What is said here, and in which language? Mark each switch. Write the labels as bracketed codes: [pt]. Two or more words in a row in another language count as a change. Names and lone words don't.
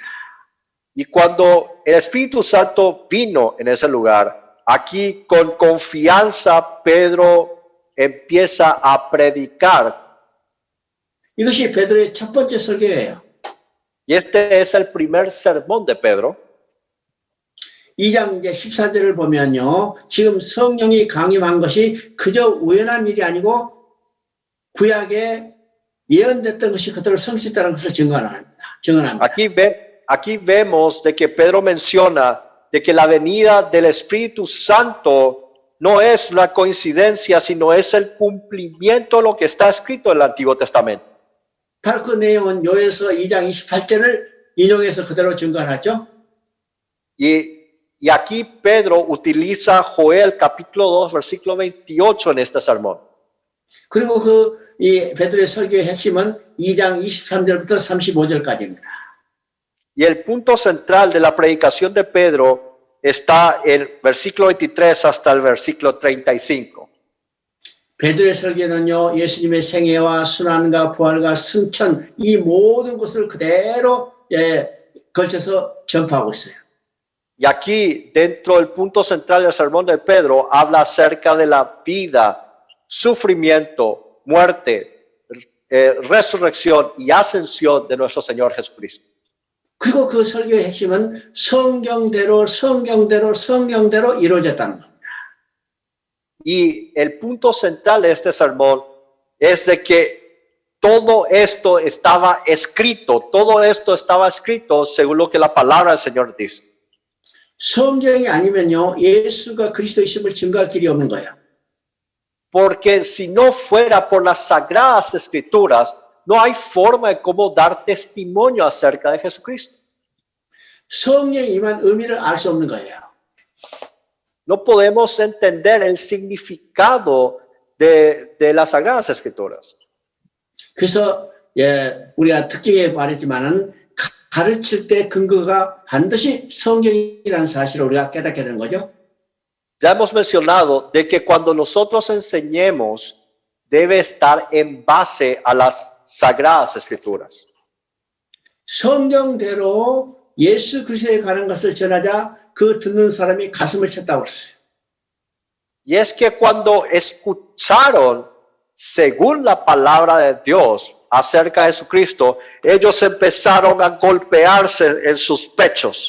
[es] Y cuando el Espíritu Santo vino en ese lugar, aquí con confianza Pedro empieza a predicar. [ko] 이것이 베드로의 첫 번째 설교예요. [es] Y este es el primer sermón de Pedro. [ko] 2장 이제 14절을 보면요. 지금 성령이 강림한 것이 그저 우연한 일이 아니고 구약에 예언됐던 것이 그대로 성취했다는 것을 증언합니다. [es] Aquí vemos de que Pedro menciona de que la venida del Espíritu Santo no es una coincidencia, sino es el cumplimiento de lo que está escrito en el Antiguo Testamento. [ko] 바로 그 내용은 요에서 2장 28절을 인용해서 그대로 증거하죠. [es] Y aquí Pedro utiliza Joel capítulo 2 versículo 28 en este sermón. [ko] 그리고 이 베드로의 설교의 핵심은 2장 23절부터 35절까지입니다. [es] Y el punto central de la predicación de Pedro está en versículo 23 hasta el versículo 35. [ko] 베드로의 설교는요, 예수님의 생애와 순환과 부활과 승천 이 모든 것을 그대로 걸쳐서 전파하고 있어요. [es] Y aquí, dentro del punto central del sermón de Pedro, habla acerca de la vida, sufrimiento, muerte, resurrección y ascensión de nuestro Señor Jesucristo. [ko] 그리고 그 설교의 핵심은 성경대로 이루어졌다는 겁니다. [es] Y el punto central de este sermón es de que todo esto estaba escrito según lo que la palabra del Señor dice. [ko] 성경이 아니면요, 예수가 그리스도이심을 증거할 길이 없는 거예요. [es] Porque si no fuera por las sagradas escrituras, no hay forma de cómo dar testimonio acerca de Jesucristo. [ko] 성령이 임한 의미를 알 수 없는 거예요. [es] No podemos entender el significado de las sagradas escrituras. [ko] 그래서 우리가 특징에 말했지만은 가르칠 때 근거가 반드시 성경이라는 사실을 우리가 깨닫게 되는 거죠. [es] Ya hemos mencionado de que cuando nosotros enseñemos debe estar en base a las sagradas escrituras. [ko] 성경대로 예수 그리스도에 관한 것을 전하자 그 듣는 사람이 가슴을 쳤다고 했어요. [es] Y es que cuando escucharon según la palabra de Dios acerca de Jesucristo, ellos empezaron a golpearse en sus pechos.